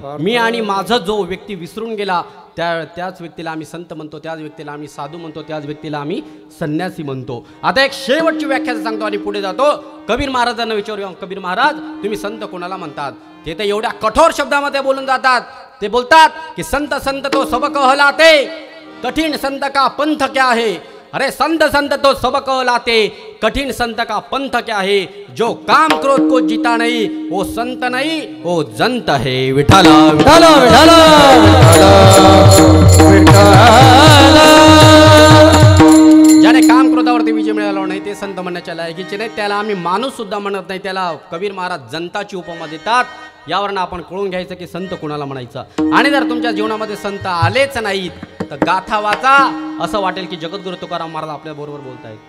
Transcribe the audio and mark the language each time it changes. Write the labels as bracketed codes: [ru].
[mr] मी आणि माझं जो व्यक्ती विसरून गेला त्याच व्यक्तीला आम्ही संत म्हणतो, त्याच व्यक्तीला आम्ही साधू म्हणतो, त्याच व्यक्तीला आम्ही संन्यासी म्हणतो. आता एक शेवटची व्याख्या सांगतो आणि पुढे जातो. कबीर महाराजांना विचारूया, कबीर महाराज तुम्ही संत कोणाला म्हणतात. ते तर एवढ्या कठोर शब्दामध्ये बोलून जातात. ते बोलतात की [hi] संत तो सब कहलाते, कठीण संत का पंथ क्या है. अरे संत तो सब कहलाते, कठिन संत का पंथ क्या है. जो काम क्रोध को जीता नहीं वो संत नहीं वो जंत है. [mr] विठ्ठल विठ्ठल विठ्ठल ज्याने काम क्रोधावरती विजय मिळाला नाही ते संत म्हणण्याच्या लायकीचे नाही. त्याला आम्ही माणूस सुद्धा म्हणत नाही, त्याला कबीर महाराज जनताची उपमा देतात. यावरनं आपण कळून घ्यायचं की संत कुणाला म्हणायचं. आणि जर तुमच्या जीवनामध्ये संत आलेच नाहीत तर गाथा वाचा, असं वाटेल की जगद्गुरु तुकाराम महाराज आपल्या बरोबर बोलतायत.